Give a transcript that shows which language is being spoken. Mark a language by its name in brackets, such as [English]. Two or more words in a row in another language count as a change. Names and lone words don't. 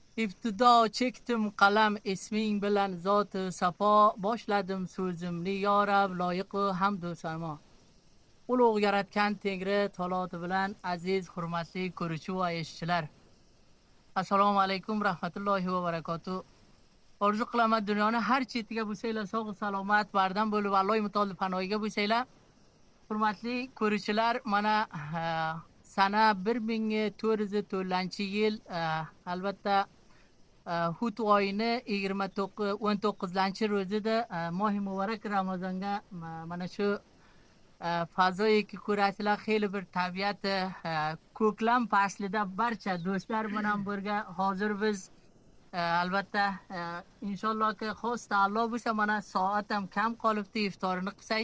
[Uzbek] ابتدا چکتم قلم اسمین بلند ذات صفا باشلدم سوزمنی یارب لایق حمد و سما ulug' yaratgan Tengri taloti bilan aziz hurmatli ko'ruvchi va eshitchilar, assalomu alaykum rahmatullohi va barakatuh. Orzu qilaman dunyoni har chetiga bo'lsanglar sog' salomat bardam bo'lib Alloh mutolib panohiga bo'lsanglar. Hurmatli ko'ruvchilar, mana sana 1404-yil albatta Hut oyini 19-ro'zida mohi muborak Ramazonga mana shu fazoyi ki ko'rasizlar xeyli bir tabiat ko'klam faslida barcha do'stlar bilan birga hozir biz albatta inshaalloh ki xos ta'allo bo'lsa mana soat ham kam qolibdi iftorini qilsak.